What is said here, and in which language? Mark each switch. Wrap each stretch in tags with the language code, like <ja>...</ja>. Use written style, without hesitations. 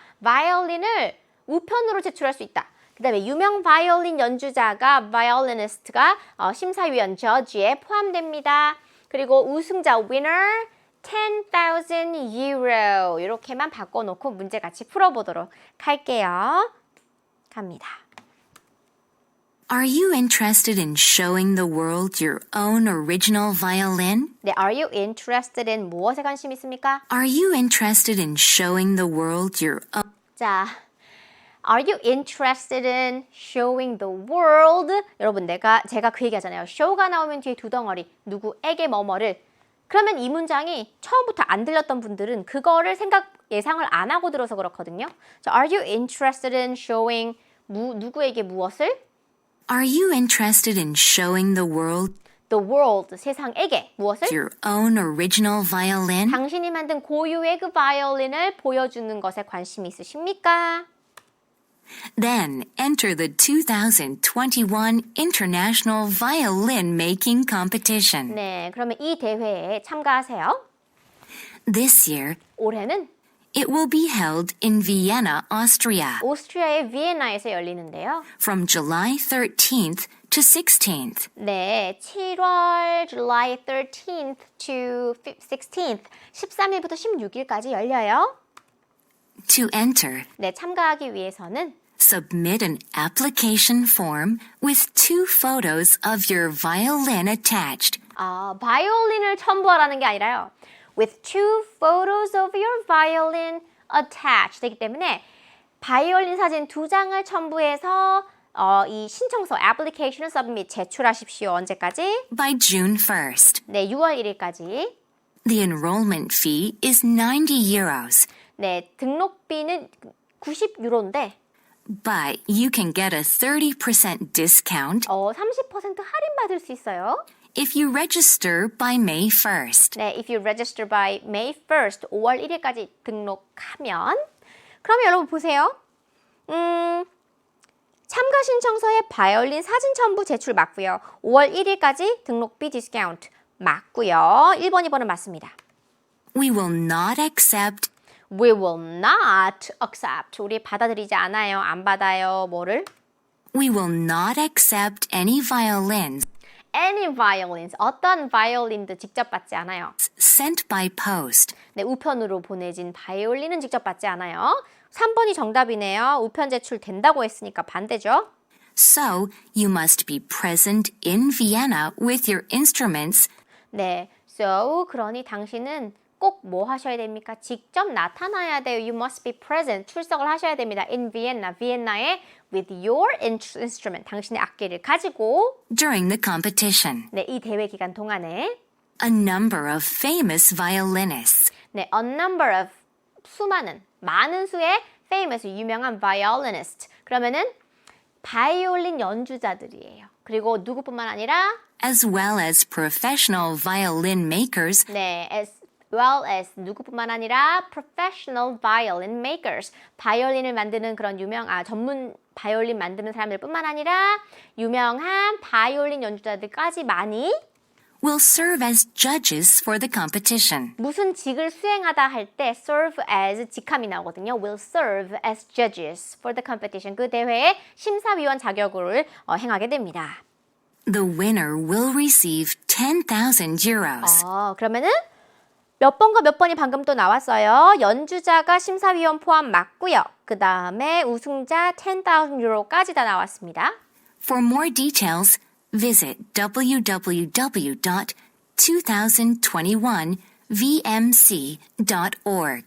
<ko>바이올린을 우편으로 제출할 수 있다. 그 다음에 유명 바이올린 연주자가 바이올리니스트가 심사위원 저지에 포함됩니다. 그리고 우승자 winner 10,000 euro 이렇게만 바꿔놓고 문제 같이 풀어보도록 할게요. 갑니다.</ko> <en>Are you interested in showing the world your own original violin? 네, are you interested in</en> <ko>무엇에 관심 있습니까?</ko> <en>Are you interested in showing the world your own? 자, are you interested in showing the world?</en> <ko>여러분, 제가 그 얘기하잖아요. show가 나오면 뒤에 두 덩어리, 누구에게 뭐뭐를. 그러면 이 문장이 처음부터 안 들렸던 분들은 그거를 예상을 안 하고 들어서 그렇거든요.</ko> <en>자, are you interested in showing</en> <ko>누구에게 무엇을?</ko> <en>Are you interested in showing the world The world,</en> <ko>세상에게 무엇을?</ko> <en>your own original violin?</en> <ko>당신이 만든 고유의 그 바이올린을 보여주는 것에 관심이 있으십니까?</ko> <en>Then enter the 2021 International Violin Making Competition.</en> <ko>네, 그러면 이 대회에 참가하세요.</ko> <en>This year,</en> <ko>올해는</ko> <en>it will be held in Vienna, Austria,</en> <ko>오스트리아의 비엔나에서 열리는데요.</ko> <en>from July 13th to 16th.</en> <ko>네, 7월</ko> <en>July 13th to 16th,</en> <ko>13일부터 16일까지 열려요.</ko> <en>To enter,</en> <ko>네, 참가하기 위해서는</ko> <en>submit an application form with 2 photos of your violin attached.</en> <ko>바이올린을 첨부하라는 게 아니라요.</ko> <en>With 2 photos of your violin attached</en> <ko>되기 때문에 바이올린 사진 2장을 첨부해서 이 신청서, application을 submit, 제출하십시오. 언제까지?</ko> <en>By June 1st.</en> <ko>네, 6월 1일까지.</ko> <en>The enrollment fee is 90 euros,</en> <ko>네, 등록비는 90유로인데</ko> <en>but you can get a 30% discount</en> <ko>30% 할인받을 수 있어요.</ko> <en>if you register by May 1st.</en> <ko>네,</ko> <en>if you register by May 1st,</en> <ko>5월 1일까지 등록하면 그러면 여러분 보세요. 참가 신청서에 바이올린 사진 첨부 제출 맞고요. 5월 1일까지 등록비 디스카운트 맞고요. 1번, 2번은 맞습니다.</ko> <en>We will not accept We will not accept.</en> <ko>우리 받아들이지 않아요. 안 받아요. 뭐를?</ko> <en>We will not accept any violins Any violins.</en> <ko>어떤 바이올린도 직접 받지 않아요.</ko> <en>sent by post.</en> <ko>네, 우편으로 보내진 바이올린은 직접 받지 않아요. 3번이 정답이네요. 우편 제출 된다고 했으니까 반대죠.</ko> <en>So, you must be present in Vienna with your instruments</en> <ko>네, so 그러니 당신은 꼭 뭐 하셔야 됩니까? 직접 나타나야 돼요.</ko> <en>You must be present.</en> <ko>출석을 하셔야 됩니다.</ko> <en>In Vienna,</en> <ko>비엔나에</ko> <en>with your instrument.</en> <ko>당신의 악기를 가지고</ko> <en>during the competition.</en> <ko>네, 이 대회 기간 동안에</ko> <en>A number of famous violinists 네, a number of</en> <ko>많은 수의</ko> <en>famous</en> <ko>유명한</ko> <en>violinist.</en> <ko>그러면은 바이올린 연주자들이에요. 그리고 누구뿐만 아니라</ko> <en>as well as professional violin makers</en> <ko>네,</ko> <en>well as</en> <ko>누구뿐만 아니라</ko> <en>professional violin makers.</en> <ko>바이올린을 만드는 그런 전문 바이올린 만드는 사람들뿐만 아니라 유명한 바이올린 연주자들까지 많이</ko> <en>will serve as judges for the competition.</en> <ko>무슨 직을 수행하다 할 때</ko> <en>serve as</en> <ko>직함이 나오거든요.</ko> <en>will serve as judges for the competition.</en> <ko>그 대회의 심사위원 자격을 행하게 됩니다.</ko> <en>The winner will receive 10,000 euros.</en> <ko>그러면은 몇 번과 몇 번이 방금 또 나왔어요. 연주자가 심사위원 포함 맞고요. 그 다음에 우승자 10,000 유로까지 다 나왔습니다.</ko> <en>For more details, visit www.2021vmc.org.</en>